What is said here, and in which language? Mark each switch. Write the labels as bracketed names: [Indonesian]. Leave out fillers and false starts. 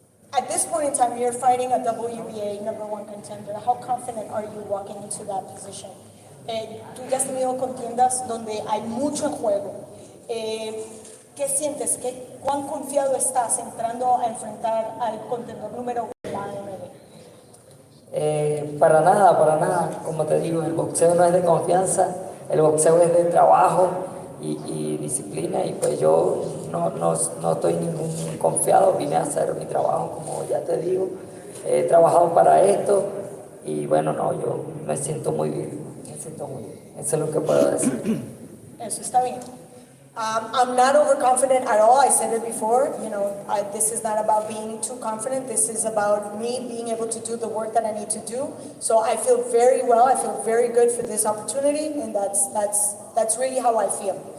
[English] At this point in time, you're fighting a WBA #1 contender. How confident are you walking into that position? [Spanish] Tú ya has tenido contiendas donde hay mucho en juego. ¿Qué sientes? ¿Cuán confiado estás entrando a enfrentar al contendor número 1 de la AMB? Para nada. Como te digo, el boxeo no es de confianza, el boxeo es de trabajo y disciplina, y pues yo no estoy ningún confiado, vine a hacer mi trabajo, como ya te digo, he trabajado para esto y bueno, yo me siento muy bien, eso es lo que puedo decir. Eso está bien. [English] I'm not overconfident at all. I said it before. This is not about being too confident. This is about me being able to do the work that I need to do. So I feel very well. I feel very good for this opportunity, and that's really how I feel.